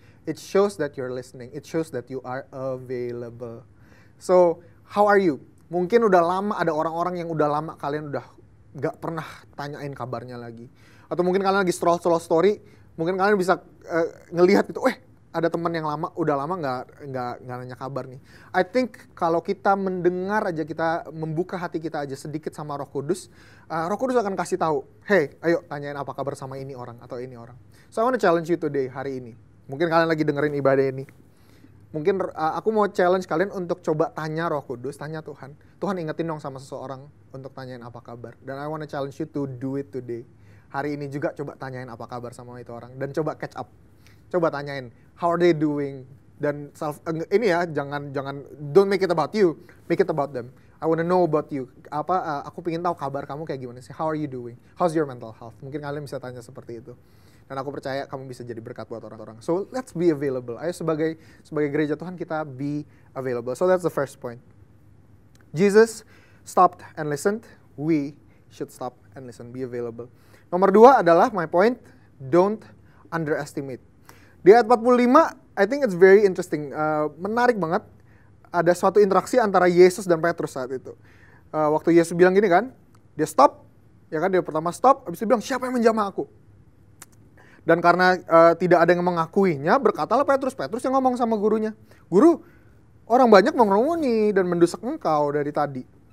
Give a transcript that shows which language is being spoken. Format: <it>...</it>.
<en>It shows that you're listening. It shows that you are available. So, how are you?</en> <id>Mungkin udah lama, ada orang-orang yang udah lama kalian udah gak pernah tanyain kabarnya lagi. Atau mungkin kalian lagi scroll story, mungkin kalian bisa ngelihat itu, ada teman yang udah lama nggak nanya kabar nih.</id> <en>I think</en> <id>kalau kita mendengar aja, kita membuka hati kita aja sedikit sama Roh Kudus akan kasih tahu, hey, ayo tanyain apa kabar sama ini orang atau ini orang.</id> <en>So I want to challenge you today,</en> <id>hari ini. Mungkin kalian lagi dengerin ibadah ini. Mungkin aku mau challenge kalian untuk coba tanya Roh Kudus, tanya Tuhan. Tuhan ingetin dong sama seseorang untuk tanyain apa kabar.</id> <en>Dan I want to challenge you to do it today.</en> <id>Hari ini juga coba tanyain apa kabar sama itu orang dan coba</id> <en>catch up.</en> <id>Coba tanyain,</id> <en>how are they doing?</en> <id>Dan ini ya, jangan</id> <en>don't make it about you, make it about them. I wanna know about you.</en> <id>Aku pengen tahu kabar kamu kayak gimana sih?</id> <en>How are you doing? How's your mental health?</en> <id>Mungkin kalian bisa tanya seperti itu. Dan aku percaya kamu bisa jadi berkat buat orang-orang.</id> <en>So let's be available.</en> <id>Ayo sebagai gereja Tuhan kita</id> <en>be available. So that's the first point. Jesus stopped and listened. We should stop and listen. Be available.</en> <id>Nomor 2 adalah</id> <en>my point. Don't underestimate.</en> <id>Di ayat 45,</id> <en>I think it's very interesting.</en> <id>Menarik banget. Ada suatu interaksi antara Yesus dan Petrus saat itu. Waktu Yesus bilang gini kan, dia stop, ya kan, dia pertama stop, habis itu bilang, siapa yang menjamah aku? Dan karena tidak ada yang mengakuinya, berkatalah Petrus yang ngomong sama gurunya, Guru, orang banyak mengerumuni dan mendesak engkau dari tadi.</id>